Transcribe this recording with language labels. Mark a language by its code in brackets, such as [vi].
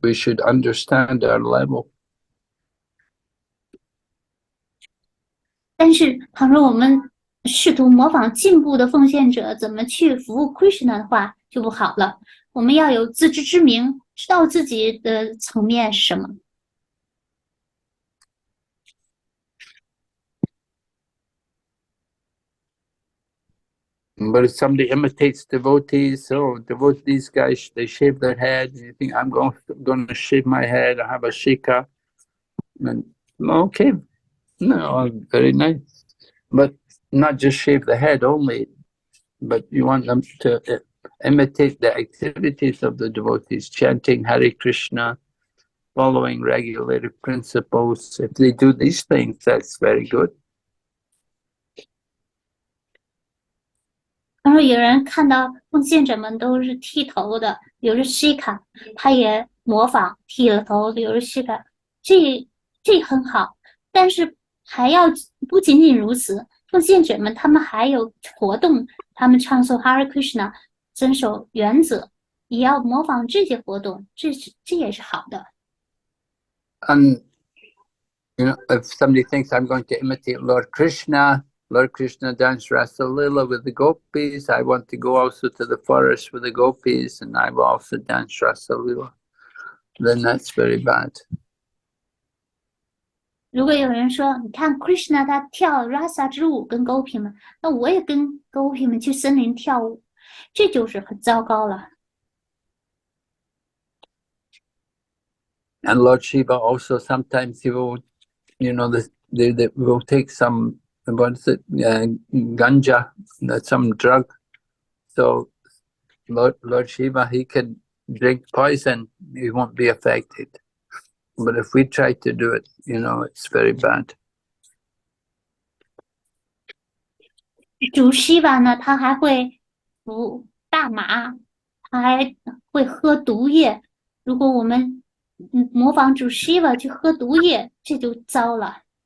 [en] We should understand our level. [zh] 但是，倘若我们试图模仿进步的奉献者怎么去服务 Krishna 的话，就不好了。我们要有自知之明，知道自己的层面是什么。 [en] But if somebody imitates devotees, these guys, they shave their head, and you think, I'm going to shave my head, I have a shika. And okay, no, very nice. But not just shave the head only, but you want them to imitate the activities of the devotees, chanting Hare Krishna, following regulative principles. If they do these things, that's very good. [zh] 倘若有人看到奉献者们都是剃头的，有着 shika， 他也模仿剃了头，有着 shika， 这很好。但是还要不仅仅如此，奉献者们他们还有活动，他们唱诵 Hare Krishna， 遵守原则，也要模仿这些活动，这也是好的。 [en] And if somebody thinks I'm going to imitate Lord Krishna, Lord Krishna danced Rasa Lila with the gopis. I want to go also to the forest with the gopis, and I will also dance Rasa Lila. Then that's very bad. [zh] 如果有人说，你看 Krishna 他跳 Rasa 之舞跟 Gopi 们，那我也跟 Gopi 们去森林跳舞，这就是很糟糕了。 [en] And Lord Shiva also sometimes he will, they will take some, what is it, ganja, that's some drug. So Lord Shiva, he can drink poison, he won't be affected. But if we try to do it, it's very bad. [zh] 主 Shiva 呢，他还会服大麻，他还会喝毒液。如果我们模仿主 Shiva 去喝毒液，这就糟了。